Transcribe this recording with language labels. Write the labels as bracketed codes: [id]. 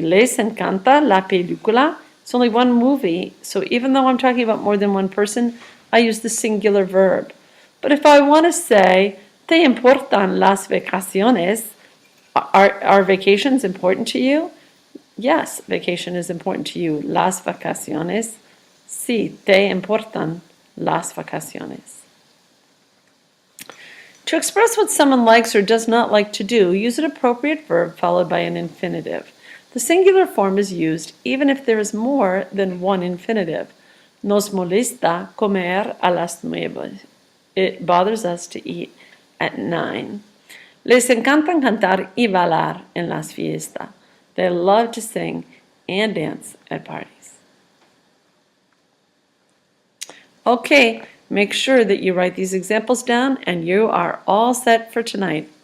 [es] Les encanta la película. [en] It's only one movie, so even though I'm talking about more than one person, I use the singular verb. But if I want to say, [es] ¿te importan las vacaciones? [en] Are vacations important to you? Yes, vacation is important to you. [es] Las vacaciones. Sí, te importan las vacaciones. [en] To express what someone likes or does not like to do, use an appropriate verb followed by an infinitive. The singular form is used even if there is more than one infinitive. [es] Nos molesta comer a las 9. [en] it bothers us to eat at 9. [es] Les encantan cantar y bailar en las fiestas. [en] They love to sing and dance at parties. Okay, make sure that you write these examples down and you are all set for tonight.